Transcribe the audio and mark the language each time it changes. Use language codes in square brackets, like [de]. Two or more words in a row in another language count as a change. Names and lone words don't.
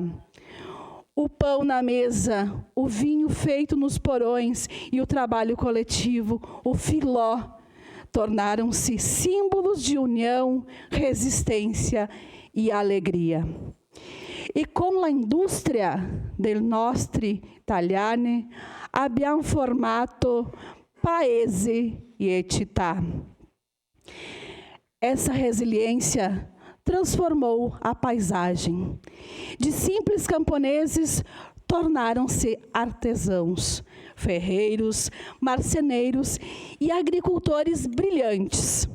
[pt] O pão na mesa, o vinho feito nos porões e o trabalho coletivo, o filó, tornaram-se símbolos de união, resistência e alegria. E com a indústria [it] del nostri italiani abbiamo formato paese e città. [pt] Essa resiliência transformou a paisagem. De simples camponeses, tornaram-se artesãos, ferreiros, marceneiros e agricultores brilhantes.